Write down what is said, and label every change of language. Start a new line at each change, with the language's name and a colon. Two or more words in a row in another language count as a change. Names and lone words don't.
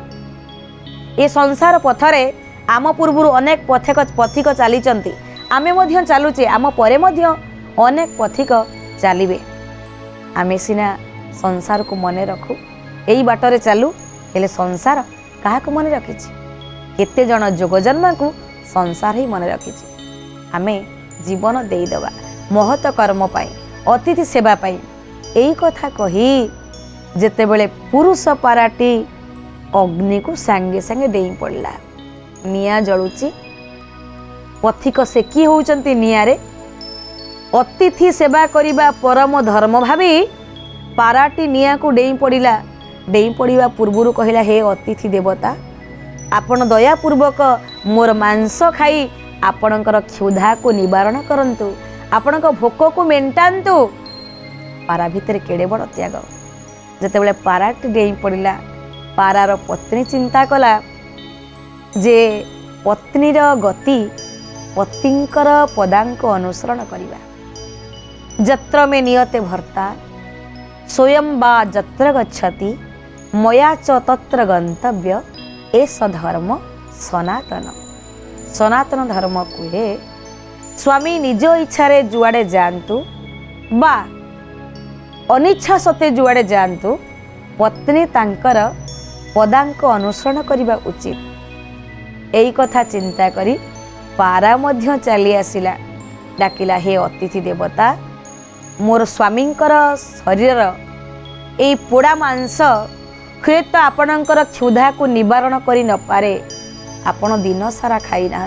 Odia: ଏ ସଂସାର ପଥରେ ଆମ ପୂର୍ବ ଅନେକ ପଥିକ ଚାଲି ଆମେ ମଧ୍ୟ ଚାଲୁଛେ ଆମ ପରେ ମଧ୍ୟ ଅନେକ ପଥିକ ଚାଲିବେ ଆମେ ସିନା ସଂସାର କୁ ମନେ ରଖୁ ଏଇ ବାଟରେ ଚାଲୁ ହେଲେ ସଂସାର କାହା କୁ ମନେ ରଖିଛି କେତେ ଜଣ ଯୋଗ ଜନ୍ମ କୁ ସଂସାର ହିଁ ମନେ ରଖିଛି ଆମେ ଜୀବନ ଦେଇ ଦବା ମହତ କର୍ମ ପାଇଁ ଅତିଥି ସେବା ପାଇଁ ଏଇ କଥା କହି ଯେତେ ବେଳେ ପୁରୁଷ ପାରାଟି ଅଗ୍ନି କୁ ସାଙ୍ଗେ ସାଙ୍ଗେ ଡେଇଁ ପଡ଼ିଲା ନିଆଁ ଜଳୁଛି ପଥିକ ସେ କି ହେଉଛନ୍ତି ନିଆଁରେ ଅତିଥି ସେବା କରିବା ପରମ ଧର୍ମ ଭାବି ପାରାଟି ନିଆଁ କୁ ଡେଇଁ ପଡ଼ିବା ପୂର୍ବରୁ କହିଲା ହେ ଅତିଥି ଦେବତା ଆପଣ ଦୟାପୂର୍ବକ ମୋର ମାଂସ ଖାଇ ଆପଣଙ୍କର କ୍ଷୁଧା କୁ ନିବାରଣ କରନ୍ତୁ ଆପଣଙ୍କ ଭୋକ କୁ ମେଣ୍ଟାନ୍ତୁ ପାରା ଭିତରେ କେଡ଼େ ବଡ଼ ତ୍ୟାଗ ଯେତେ ବେଳେ ପାରାଟି ଡେଇଁ ପଡ଼ିଲା ପାରାର ପତ୍ନୀ ଚିନ୍ତା କଲା ଯେ ପତ୍ନୀର ଗତି ପତିଙ୍କର ପଦାଙ୍କ ଅନୁସରଣ କରିବା
Sanskrit: जत्र में नियते भर्ता स्वयं बा जत्र गच्छति मया च तत्र गंतव्य एस धर्म सनातन सनातन
Odia: ଧର୍ମ କୁହେ ସ୍ୱାମୀ ନିଜ ଇଚ୍ଛା ରେ ଯୁଆଡ଼େ ଯାଆନ୍ତୁ ବା ଅନିଚ୍ଛା ସତ୍ତ୍ୱେ ଯୁଆଡ଼େ ଯାଆନ୍ତୁ ପତ୍ନୀ ତାଙ୍କର ପଦାଙ୍କ ଅନୁସରଣ କରିବା ଉଚିତ ଏଇ କଥା ଚିନ୍ତା କରି ପାରା ମଧ୍ୟ ଚାଲି ଆସିଲା ଡାକିଲା ହେ ଅତିଥି ଦେବତା ମୋର ସ୍ୱାମୀଙ୍କର ଶରୀର ଏଇ ପୋଡ଼ା ମାଂସ ହୁଏତ ଆପଣଙ୍କର କ୍ଷୁଧା କୁ ନିବାରଣ କରି ନ ପାରେ ଆପଣ ଦିନ ସାରା ଖାଇ